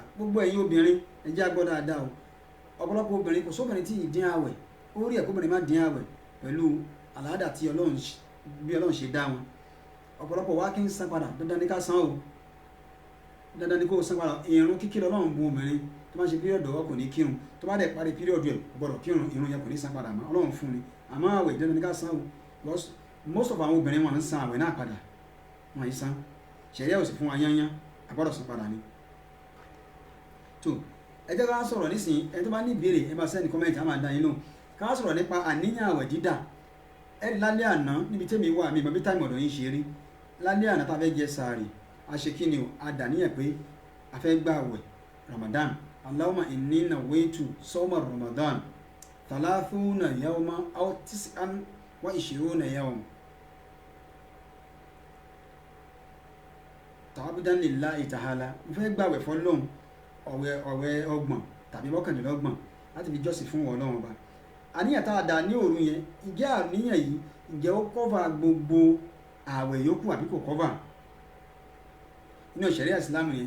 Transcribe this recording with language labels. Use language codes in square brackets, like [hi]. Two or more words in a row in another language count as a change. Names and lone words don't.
[yo] Gbogbo ẹ̀yin obìnrin ẹ jẹ́ á gbọ́ dáadáa o. Ọ̀pọ̀lọpọ̀ obìnrin kò sóbìnrin tí ì dín àwẹ̀, ó rí ẹ̀kọ́ obìnrin má dín àwẹ̀ pẹ̀lú àlàádà tí Ọlọ́run ṣe dá wọn. Ọ̀pọ̀lọpọ̀ wá kí ń san padà, dandan ní ká san o, dandan ní kó san padà. Ìrun kíkí Ọlọ́run bu obìnrin tó bá ṣe píríọ̀dù ọwọ́ kò ní kírun, tó bá dẹ̀ parí píríọ̀dù ẹ̀ gbọ́dọ̀ kírun, ìrun yẹn kò ní san padà mọ́, Ọlọ́run fún ni. Àmọ́ àwẹ̀ dandan ní ká san o, [en] because most of [yo] àwọn obìnrin wọn ń san àwẹ̀ náà padà, wọn yìí san, ṣẹ̀ríà ò sì fún wa yányán, a gbọ́dọ̀ san padà ni. tó ẹ jẹ́ ká sọ̀rọ̀ nísìnyí, ẹni tó bá ní ìbéèrè ẹ bá sẹ́ni kọ́mẹ́ǹtì á máa dá yín lóhùn. Ká sọ̀rọ̀ nípa àníyàn àwẹ̀ dídà. Ẹ lálẹ́ àná níbi tẹ́mi wà mí bàbí táìmù ọ̀dọ̀ yín ṣe rí, lálẹ́ àná tá a fẹ́ jẹ sààrì, a ṣe kí ni o, a dàníyàn pé a fẹ́ gbà àwẹ̀ Ramadan. [ar] اللهم إني نويت صوم رمضان 30 يوما أو 29 يوما تعبدا لله تعالى. [yo] Mo fẹ́ gbàwẹ̀ fọ́lọ́run ọ̀wẹ̀ 30 tàbí 29 láti fi jọ́sìn fún Ọlọ́run Ọba. Àníyàn tá a dà ní òru yẹn, ǹjẹ́ àníyàn yìí ǹjẹ́ ó kọ́fà gbogbo àwẹ̀ yòókù àbí kò kọ́fà nínú ṣẹ̀ríà Ìsìlámù yẹn?